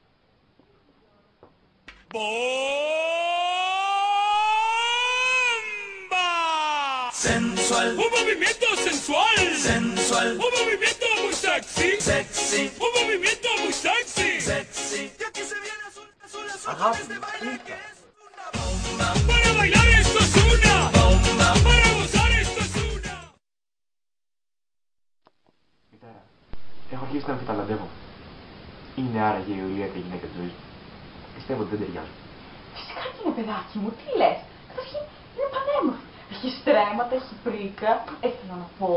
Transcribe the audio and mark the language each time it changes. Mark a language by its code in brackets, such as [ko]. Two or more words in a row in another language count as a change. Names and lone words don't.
[es] Sensual, un movimiento sensual, sensual, un movimiento muy sexy, sexy, un movimiento muy sexy, sexy. Y aquí se viene azul, este baile que es una bomba. Para bailar esto es una bomba, para gozar esto es una. [el] Μητέρα, έχω αρχίσει να αμφιταλαντεύω. Είναι άραγε η Ιουλιέτα η γυναίκα της ζωής μου? Πιστεύω ότι δεν ταιριάζουν. Φυσικά και είναι παιδάκι μου, τι λες? Καταρχήν είναι πανέμορφη. Έχει στρέμματα, έχει πρίκα. Θέλω να πω.